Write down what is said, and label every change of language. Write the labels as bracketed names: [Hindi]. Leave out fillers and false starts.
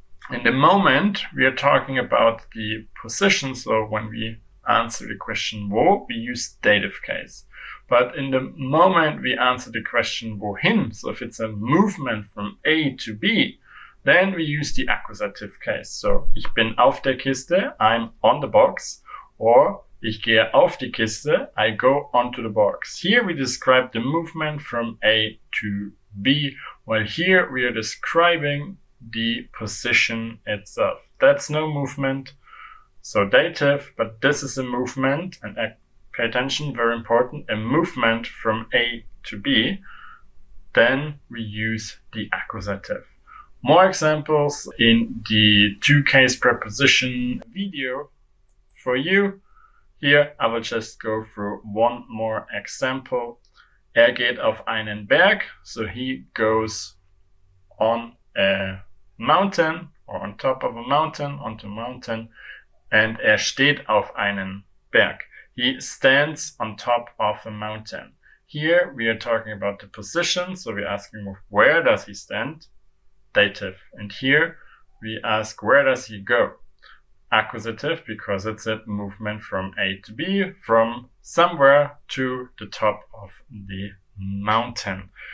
[English] In the moment we are talking about the position, so when we answer the question wo, we use dative case. But in the moment we answer the question wohin, so if it's a movement from A to B, then we use the accusative case. [German] So ich bin auf der Kiste, [English] I'm on the box, or [German] ich gehe auf die Kiste, [English] I go onto the box. Here we describe the movement from A to B, while here we are describing the position itself. That's no movement, so dative, but this is a movement, and pay attention, very important, a movement from A to B. Then we use the accusative. More examples in the two-case preposition video for you. Here I will just go through one more example. [German] Er geht auf einen Berg, [English] so he goes on a mountain, or on top of a mountain, onto a mountain, and [German] er steht auf einen Berg. [English] He stands on top of a mountain. Here we are talking about the position, so we're asking where does he stand? Dative. And here we ask where does he go? accusative because it's a movement from A to B, from somewhere to the top of the mountain.